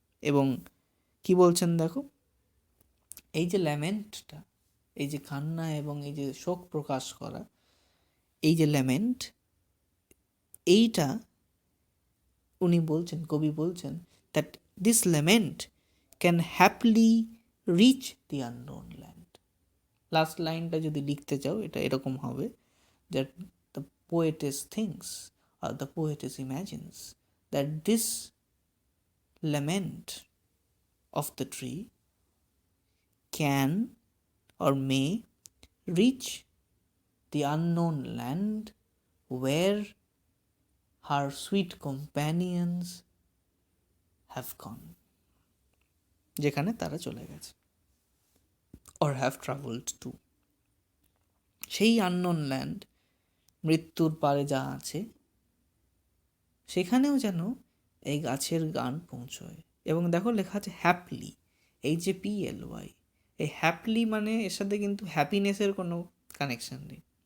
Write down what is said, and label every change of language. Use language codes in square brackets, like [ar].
[bn] এবং কি বলছেন দেখো, এই যে ল্যামেন্টটা, এই যে কান্না এবং এই যে শোক প্রকাশ করা, এই যে ল্যামেন্ট, এইটা উনি বলছেন, কবি বলছেন [en] That this lament can haply reach the unknown land. [bn] Last লাইনটা যদি লিখতে চাও এটা এরকম হবে, [en] that the poetess thinks or the poetess imagines that this lament of the tree can or may reach the unknown land where her sweet companions have gone, [bn] যেখানে তারা চলে গেছে, [en] or have traveled to। [bn] সেই unknown land, মৃত্যুর পারে যা আছে, সেখানেও যেন এই গাছের গান পৌঁছয়। এবং দেখো লেখা আছে হ্যাপলি, HAPLY। এই হ্যাপলি মানে এর সাথে কিন্তু হ্যাপিনেসের কোনো কানেকশান নেই।